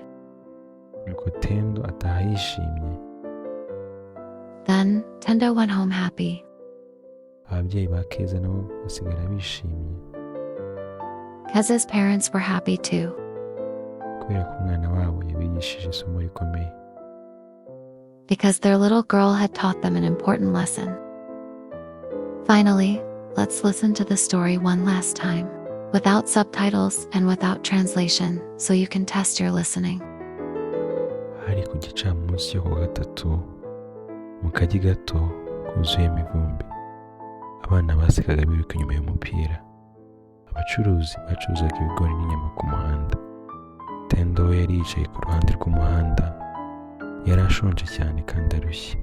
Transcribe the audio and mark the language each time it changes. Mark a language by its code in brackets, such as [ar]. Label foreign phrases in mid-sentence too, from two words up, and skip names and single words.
[rw] Nuko Tendo ataha yishimye. [en] Then Tendo went home happy. [rw] Ababyeyi ba Keza nabo basigara bishimye [en] Keza's parents were happy too, [rw] kubera ko umwana wabo yabigishije isomo rikomeye. [en] because their little girl had taught them an important lesson. Finally, let's listen to the story one last time, without subtitles and without translation, so you can test your listening. [rw] Hari ku gicamunsi cyo ku wa gatatu, mu kagi gato kuzuyemo ivumbi, abana basekaga biruka inyuma y'umupira. Abacuruzi bacuruzaga ibigori n'inyama ku muhanda. Tendo we yari yicaye ku ruhande rw'umuhanda, yari ashonje cyane kandi arushye.